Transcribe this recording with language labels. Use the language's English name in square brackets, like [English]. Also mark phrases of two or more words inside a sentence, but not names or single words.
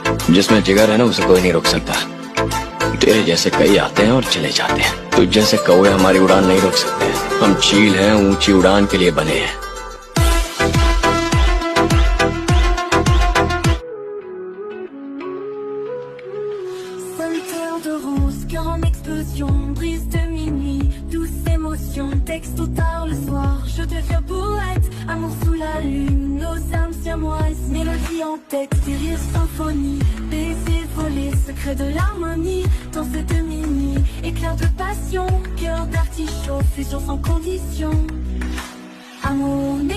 [Hindi] जिसमें जिगर है ना उसे कोई नहीं रोक सकता। तेरे जैसे कई आते हैं और चले जाते हैं, तुझ जैसे कौवे हमारी उड़ान नहीं रोक सकते। हम चील हैं, ऊंची उड़ान के लिए बने हैं। [French] Senteur de rose, cœur en explosion, brise de minuit, douce émotion, texte ou tard le soir, je deviens poète, amour sous la lune, nos âmes siamoises, mélodie en texte, rire symphonie, baiser volé, secret de l'harmonie, danse de minuit, éclair de passion, cœur d'artichaut, fusion sans condition, amour.